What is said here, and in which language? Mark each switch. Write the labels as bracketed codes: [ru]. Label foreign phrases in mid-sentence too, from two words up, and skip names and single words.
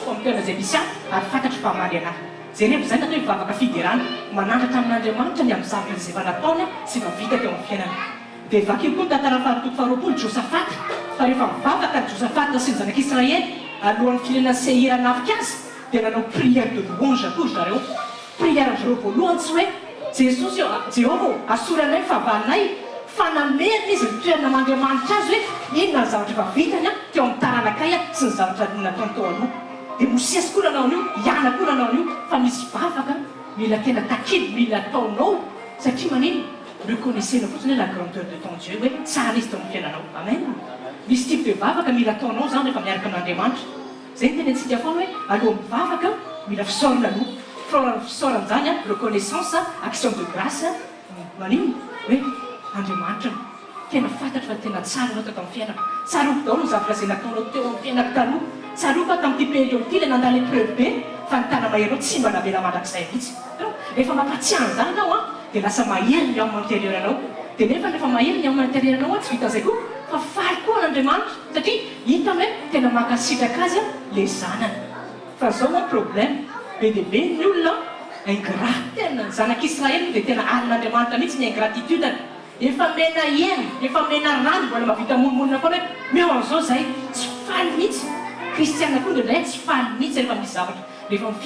[mg] amin'ny toerana izay misy ary fantatry fa maly anahy zay rehefa zay natao mivavaka fiderana manandratra amin'Andriamanitra ny amin'ny zavatra izay efa nataony sy efa vita teo amin'ny fiainana dia vakio koa ny tantara faharoa faharoapolo Josafata fa rehefa mivavaka Josafata sy ny zanak'Israël alohan'ny firenena Seir hanafika azy dia nanao [fr] prière de louange [mg] koa zareo prière zareo voalohany tsy hoe Jesosy Jehovah asoranay favalinay fanamerina izy ny toerana mandriamanitra azy hoe inona ny zavatra efa vitany teo amin'ny taranakay sy ny zavatra nataony teo aloha dia mosiasy koa nanao an'io iana koa nanao an'io fa misy vavaka mila tena takily mila ataonao satria manino reconnaissez-le fotsiny [fr] la grandeur de ton Dieu [mg] hoe tsara izy teo amin'ny fiainanao amen misy [fr] type de [mg] vavaka mila ataonao zany rehefa miaraka amin'Andriamanitra zay ny tenentsika foana hoe aloha mivavaka mila fisaorana aloha fisaoran'izany [fr] reconnaissance action de grâce [mg] manino hoe Andriamanitra tena fantatra fa tena tsara anao tao amin'ny fiainako tsaroko daholo ny zavatra zay nataonao teo amin'ny fiainako taloha tsaroko tamin'ity période ity ilay nandala épreuve be fa ny tana maherinao tsy mba navela mandrakizay mihitsy rehefa mampatsiahany zany anao dia lasa mahery ny ao intérieranao dia nefa mahery ny ao intérieranao tsy vita zay koa fa faly koa n'Andriamanitra satria hita hoe tena mankasitraka azy le zanany fa zao a problème be dia be ny olona ingrat tena ny zanak'Israël dia tena arin'Andriamanitra mihitsy ny ingratitude efa mena hena efa mena rano mbola mavita monomonina foana hoe meo an'izao zahay tsy faly mihitsy kristiana koa ndraindray tsy faly mihitsy rehefa misy zavatra rehefa ny